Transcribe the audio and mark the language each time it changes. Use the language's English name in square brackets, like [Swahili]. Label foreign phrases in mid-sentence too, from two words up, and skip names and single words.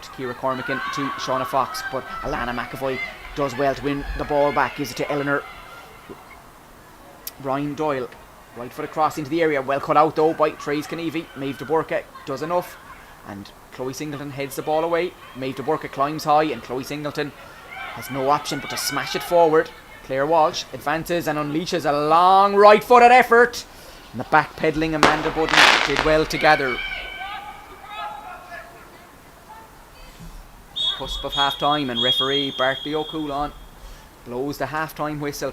[English] Ciara Cormican to Shauna Fox, but Alana McAvoy does well to win the ball back, gives it to Eleanor Ryan Doyle. Right foot across into the area, well cut out though by Trace Kennevy. Maeve de Burke does enough, and Chloe Singleton heads the ball away. Maeve de Burke climbs high, and Chloe Singleton has no option but to smash it forward. Claire Walsh advances and unleashes a long right footed effort, and the back pedalling Amanda Budden did well to gather. cusp of half time, and referee Bartley O'Coulon blows the half-time whistle.